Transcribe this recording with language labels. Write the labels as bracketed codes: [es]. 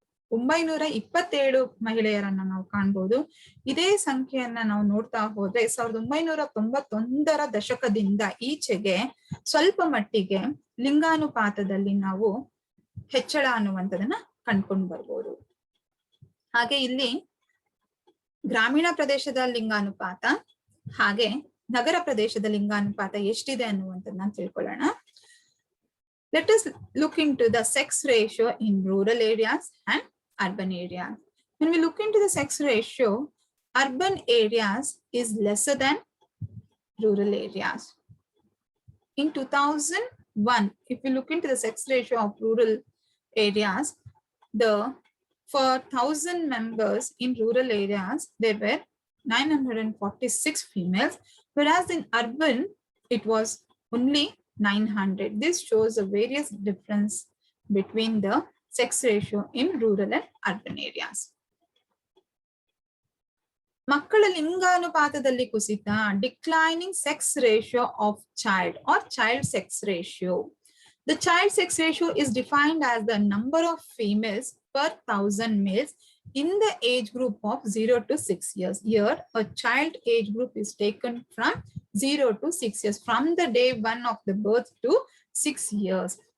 [kn] 927 ಮಹಿಳೆಯರನ್ನ ನಾವು ಕಾಣ್ಬೋದು. ಇದೇ ಸಂಖ್ಯೆಯನ್ನ ನಾವು ನೋಡ್ತಾ ಹೋದ್ರೆ 1991ರ ದಶಕದಿಂದ ಈಚೆಗೆ ಸ್ವಲ್ಪ ಮಟ್ಟಿಗೆ ಲಿಂಗಾನುಪಾತದಲ್ಲಿ ನಾವು ಹೆಚ್ಚಳ ಅನ್ನುವಂಥದನ್ನ ಕಂಡ್ಕೊಂಡು ಬರ್ಬೋದು. ಹಾಗೆ ಇಲ್ಲಿ ಗ್ರಾಮೀಣ ಪ್ರದೇಶದ ಲಿಂಗಾನುಪಾತ ಹಾಗೆ ನಗರ ಪ್ರದೇಶದ ಲಿಂಗಾನುಪಾತ ಎಷ್ಟಿದೆ ಅನ್ನುವಂಥದ್ದನ್ನ ತಿಳ್ಕೊಳ್ಳೋಣ. [en] Let us look into the sex ratio in rural areas and urban areas. When we look into the sex ratio, urban areas is lesser than rural areas. In 2001, if we look into the sex ratio of rural areas, for 1000 members in rural areas, there were 946 females, whereas in urban, it was only 900. This shows a various difference between the sex ratio in rural and urban areas. [kn] ಮಕ್ಕಳ ಲಿಂಗಾನುಪಾತದಲ್ಲಿ ಕುಸಿತ, [en] Declining sex ratio of child or child sex ratio. The child sex ratio is defined as the number of females per 1000 males in the age group of 0 to 6 years. Here, a child age group is taken from 0 to 6 years, from the day 1 of the birth to 6 years.